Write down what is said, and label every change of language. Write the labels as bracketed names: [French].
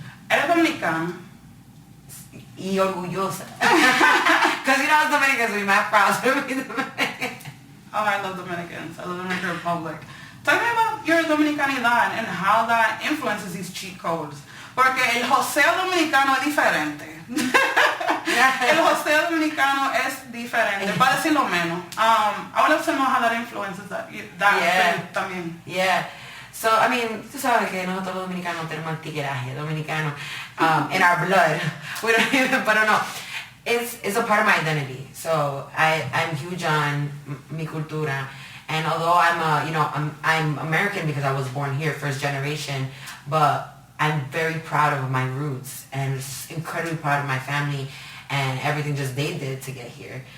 [Spanish] ¿Eres dominicana? Y orgullosa. [English] Because, you know, as Dominicans, we're not proud to be Dominican. Oh, I love Dominicans. I love the Dominican Republic. Tell me about your Dominicanidad and how that influences these cheat codes. [Spanish] Porque el joseo dominicano es diferente. El joseo dominicano es diferente, para decirlo menos. [English] I would love to know how that influences that también. Yeah. So, I mean, [Spanish] tú sabes que nosotros los dominicanos tenemos el tigueraje dominicano [English] in our blood. We don't even, but no. It's a part of my identity. So I'm huge on [Spanish] mi cultura. [English] And although I'm American because I was born here, first generation, but I'm very proud of my roots and incredibly proud of my family and everything just they did to get here.